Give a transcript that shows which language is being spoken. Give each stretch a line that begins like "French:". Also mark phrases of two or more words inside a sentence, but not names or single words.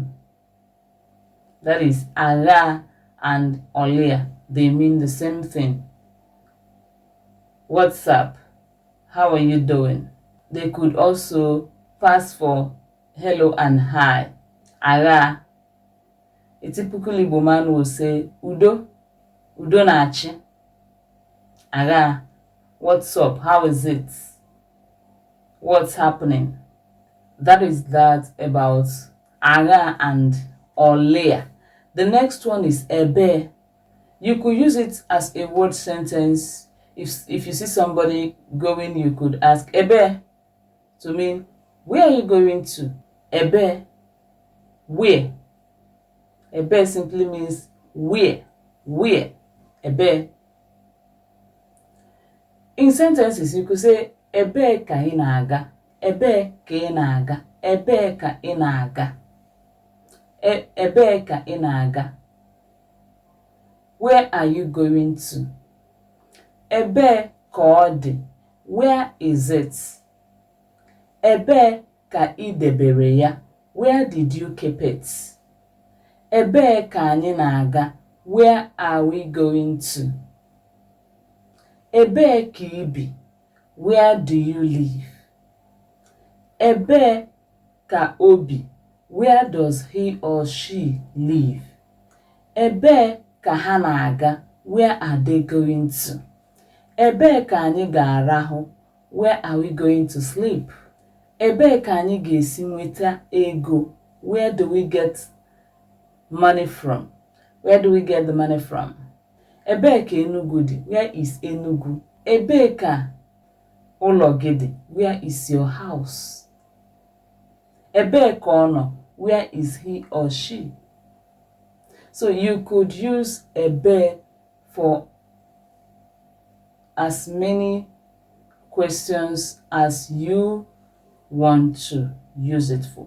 English: That is ara and olia. They mean the same thing. What's up? How are you doing? They could also pass for hello and hi.
Igbo: Ara.
English: A typical Igbo man will say,
Igbo: Udo. Udo na-achị. Ara.
English: What's up? How is it? What's happening? That is that about ara and olea. The next one is ebe. You could use it as a word sentence. If you see somebody going, you could ask ebe to mean, where are you going to? Ebe. Where? Ebe simply means where. Where? Ebe. In sentences, you could say,
Igbo: ebe ka ị na-aga. Ebe ka ị na-aga. Ebe ka ị na-aga. Ebe ka ị na-aga.
English: Where are you going to?
Igbo: Ebe ka ọ dị.
English: Where is it?
Igbo: Ebe ka ị debere ya.
English: Where did you keep it?
Igbo: Ebe ka anyị na-aga.
English: Where are we going to?
Igbo: Ebe ka ị bi.
English: Where do you live?
Igbo: Ebe ka o bi.
English: Where does he or she live?
Igbo: Ebe ka ha na-aga.
English: Where are they going to?
Igbo: Ebe ka anyị ga-arahụ.
English: Where are we going to sleep?
Igbo: Ebe ka anyị ga-esi nweta ego.
English: Where do we get money from? Where do we get the money from?
Igbo: Ebe ka Enugu dị.
English: Where is Enugu?
Igbo: Ebe ka Ulogede,
English: where is your house?
Igbo: Ebe kono,
English: where is he or she? So you could use ebe for as many questions as you want to use it for.